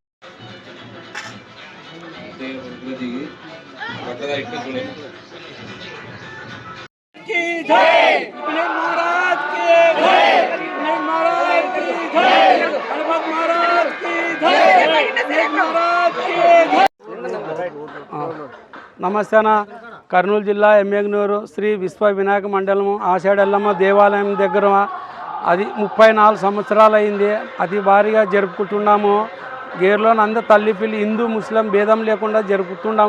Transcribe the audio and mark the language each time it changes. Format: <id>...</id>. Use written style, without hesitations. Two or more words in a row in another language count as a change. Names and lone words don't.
<hi>की जय, महाराज की जय, महाराज की जय, हनुमान महाराज की जय, महाराज की जय।</hi> <te>నమస్తే అన్న. కర్నూలు జిల్లా ఎమ్మిగనూరు శ్రీ విశ్వ వినాయక మండలము ఆషాఢెల్లమ్మ దేవాలయం దగ్గర అది 34 సంవత్సరాలు అయింది. అతి భారీగా జరుపుకుంటున్నాము. గేర్లోని అందరు తల్లి పిల్లి హిందూ ముస్లిం భేదం లేకుండా జరుపుకుంటున్నాము.</te>